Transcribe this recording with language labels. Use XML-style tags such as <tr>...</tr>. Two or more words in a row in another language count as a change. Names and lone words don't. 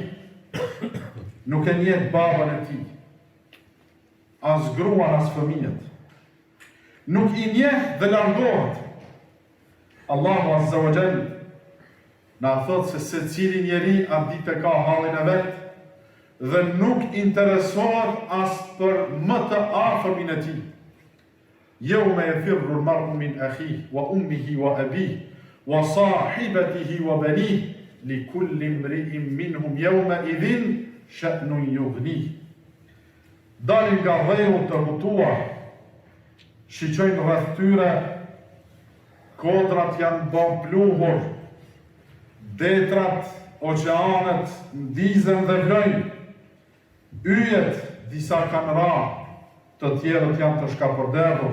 <sq>Nuk e njeh babën e tij. As gruan, as fëmijët. Nuk i njeh dhe largohet. Allahu</sq> <ar>عز وجل</ar> <sq>na thot se secili njeri atë ditë ka hallin e vet dhe nuk interesohet as për më të afërmin e tij.</sq> <ar>يوم يفر المرء من أخيه وأمه وأبيه وصاحبته وبنيه لكل امرئ منهم يومئذ شأن يغنيه.</ar> <sq>Dalin nga dheu të hutuar, shiqojnë rreth tyre, kodrat janë bën pluhur, detrat, oqeanet ndizen dhe vlojnë, yjet disa kanë ra, të tjerët janë të shkapërderdhur.</sq>